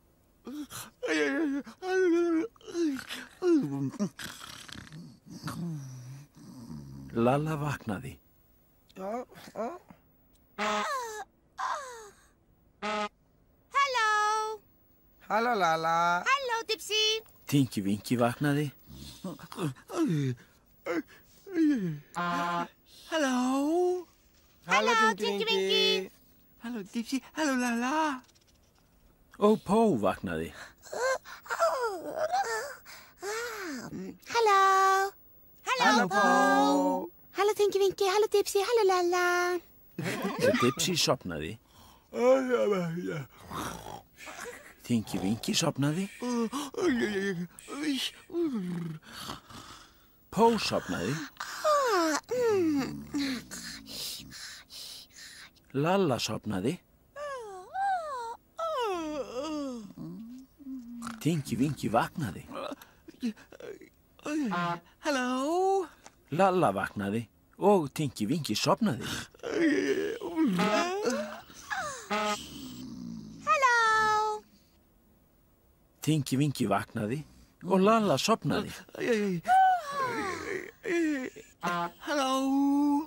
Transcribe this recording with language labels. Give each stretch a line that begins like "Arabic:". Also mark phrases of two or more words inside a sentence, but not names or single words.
Icelandic: Lalla vaknaði. Halló. Halló, Lala. Halló, Dipsy. Tinky Winky vaknaði. Hallo. Halló, Tinky Winky. Hallo, Dipsy. Hallo, Lala. Og Pó vaknaði. Halló. Halló, Pó. Halló, Tinky Winky. Halló, Dipsy. Halló, Lala. Og Dipsy sopnaði. Tinky Winky sopnaði. Pó sopnaði. Lalla sopnaði. Tinky Winky vaknaði. Hallo. Lalla vaknaði og Tinky Winky sopnaði. Halló. Tinky Winky vaknaði og Lalla sopnaði. Hallo.